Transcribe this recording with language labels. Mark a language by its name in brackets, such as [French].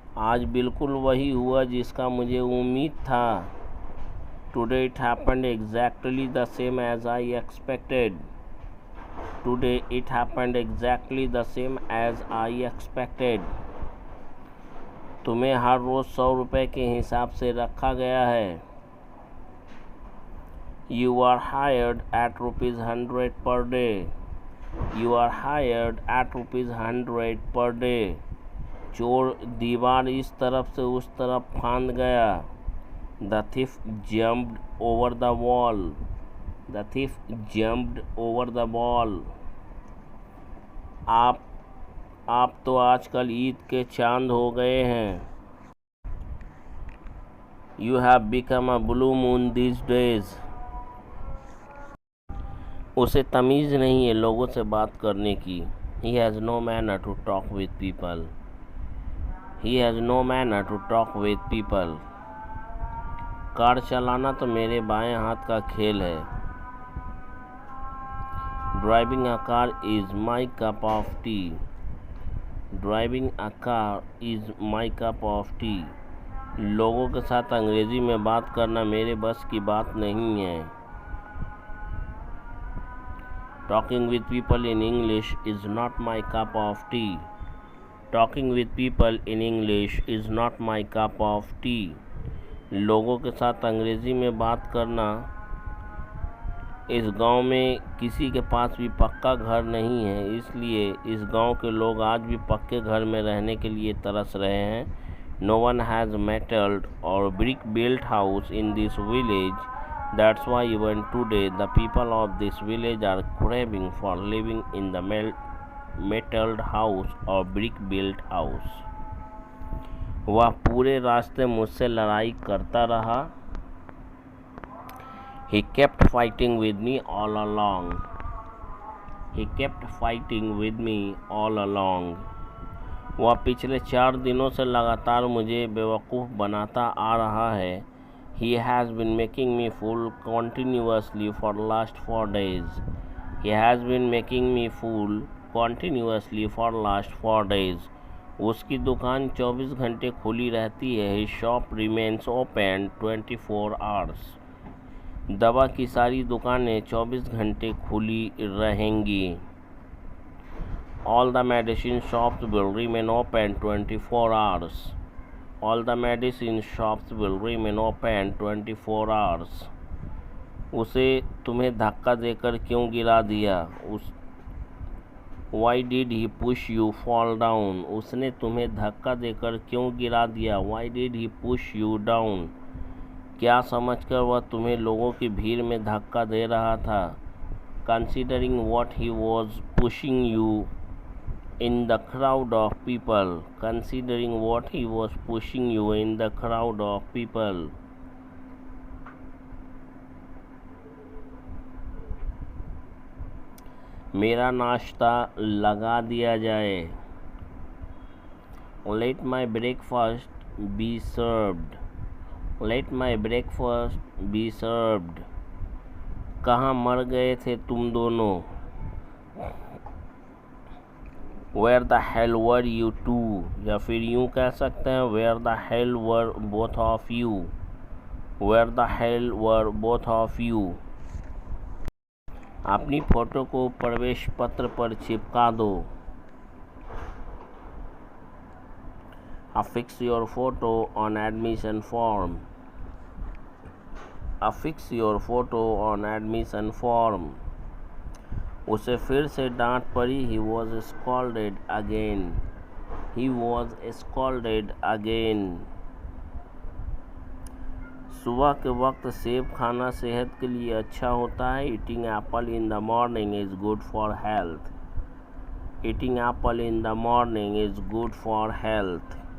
[Hindi] आज बिल्कुल वही हुआ जिसका मुझे उम्मीद था. [English] Today it happened exactly the same as I expected. Today it happened exactly the same as I expected. [Hindi] तुम्हें हर रोज़ 100 रुपये के हिसाब से रखा गया है. [English] You are hired at ₹100 per day. You are hired at ₹100 per day. [Hindi] चोर दीवार इस तरफ से उस तरफ फांद गया. [English] The thief jumped over the wall. The thief jumped over the wall. [Hindi] आप तो आजकल ईद के चांद हो गए हैं. [English] You have become a blue moon these days. [Hindi] उसे तमीज़ नहीं है लोगों से बात करने की. [English] He has no manner to talk with people. He has no manner to talk with people. [Hindi] Car चलाना तो मेरे बाएं हाथ का खेल है. [English] Driving a car is my cup of tea. Driving a car is my cup of tea. [Hindi] लोगों के साथ अंग्रेज़ी में बात करना मेरे बस की बात नहीं है. [English] Talking with people in English is not my cup of tea. Talking with people in English is not my cup of tea. [Hindi] लोगों के साथ अंग्रेज़ी में बात करना. इस गांव में किसी के पास भी पक्का घर नहीं है, इसलिए इस गांव के लोग आज भी पक्के घर में रहने के लिए तरस रहे हैं. [English] No one has metal or brick built house in this village. That's why even today the people of this village are craving for living in the metalled house or brick built house. [Hindi] वह पूरे रास्ते मुझसे लड़ाई करता रहा. [English] He kept fighting with me all along. He kept fighting with me all along. [Hindi] वह पिछले 4 दिनों से लगातार मुझे बेवकूफ़ बनाता आ रहा है. [English] He has been making me fool continuously for the last 4 days. He has been making me fool continuously for the last 4 days. [Hindi] उसकी दुकान 24 घंटे खुली रहती है. [English] His shop remains open 24 hours. [Hindi] दवा की सारी दुकानें 24 घंटे खुली रहेंगी. [English] All the medicine shops will remain open 24 hours. All the medicine shops will remain open 24 hours. [Hindi] उसे तुम्हें धक्का देकर क्यों गिरा दिया? [English] Why did he push you fall down? [Hindi] उसने तुम्हें धक्का देकर क्यों गिरा दिया? [English] Why did he push you down? [Hindi] क्या समझकर वह तुम्हें लोगों की भीड़ में धक्का दे रहा था? [English] Considering what he was pushing you in the crowd of people. Considering what he was pushing you in the crowd of people. [Hindi] मेरा नाश्ता लगा दिया जाए. [English] Let my breakfast be served. Let my breakfast be served. [Hindi] कहाँ मर गए थे तुम दोनों? [English] Where the hell were you two? [Hindi] या फिर यूँ कह सकते हैं [English] Where the hell were both of you? Where the hell were both of you? [Hindi] अपनी फ़ोटो को प्रवेश पत्र पर चिपका दो। [English] Affix your photo on admission form. Affix your photo on admission form. [Hindi] उसे फिर से डांट पड़ी। [English] He was scolded again. He was scolded again. [Hindi] सुबह के वक्त सेब खाना सेहत के लिए अच्छा होता है। [English] Eating apple in the morning is good for health. Eating apple in the morning is good for health.